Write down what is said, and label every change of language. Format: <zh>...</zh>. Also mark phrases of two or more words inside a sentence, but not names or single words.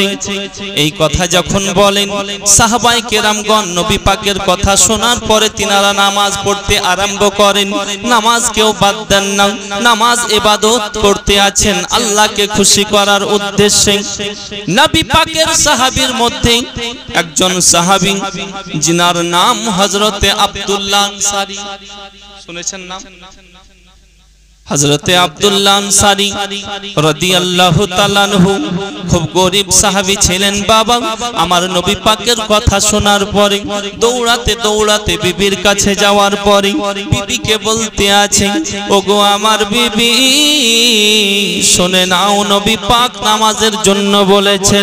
<bn>এই কথা যখন বলেন, সাহাবায়ে কেরামগণ নবী পাকের কথা শোনার পরে তিনারা নামাজ পড়তে আরম্ভ করেন। নামাজ কেউ বাদ দেন না, নামাজ ইবাদত করতে আছেন আল্লাহকে খুশি করার উদ্দেশ্যে। নবী পাকের সাহাবীর মধ্যে একজন সাহাবী যিনার নাম হজরতে আব্দুল্লাহ আনসারী, শুনেছেন নাম হজরতে আব্দুল্লাহ আনসারী</bn> <ar>رضي الله تعالى عنه,</ar> <bn>খুব গরীব সাহাবী ছিলেন বাবা। আমার নবী পাকের কথা শোনার পরে দৌড়াতে দৌড়াতে বিবির কাছে যাওয়ার পরে বিবিকে বলতে আছে, ওগো আমার বিবি শুনে নাও, নবী পাক নামাজের জন্য বলেছেন।</bn>